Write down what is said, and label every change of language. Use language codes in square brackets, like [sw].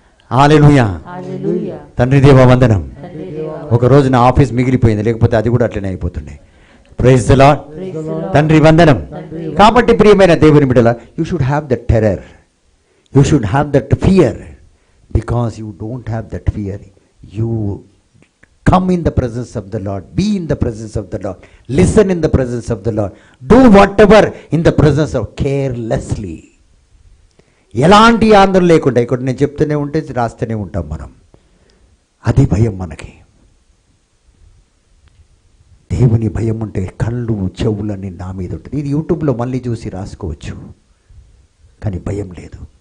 [te] హల్లెలూయా. హల్లెలూయా. తండ్రి దేవ వందనం. తండ్రి దేవా. ఒక రోజు నా ఆఫీస్ మిగిలిపోయింది, లేకపోతే అది కూడా అట్లనే అయిపోతుండే. [en] Praise the Lord. Praise the Lord. [te] తండ్రి వందనం. కాబట్టి ప్రియమైన దేవుని బిడ్డల, [en] You should have that terror, you should have that fear. Because you don't have that fear, you come in the presence of the Lord, be in the presence of the Lord, listen in the presence of the Lord, do whatever in the presence of, carelessly. [te] ఎలాంటి ఆందోళన లేకుండా ఇక్కడ నేను చెప్తూనే ఉంటే రాస్తూనే ఉంటాం మనం. అది భయం మనకి. దేవుని భయం ఉంటే కళ్ళు చెవులన్నీ నా మీద ఉంటుంది. ఇది యూట్యూబ్లో మళ్ళీ చూసి రాసుకోవచ్చు, కానీ భయం లేదు.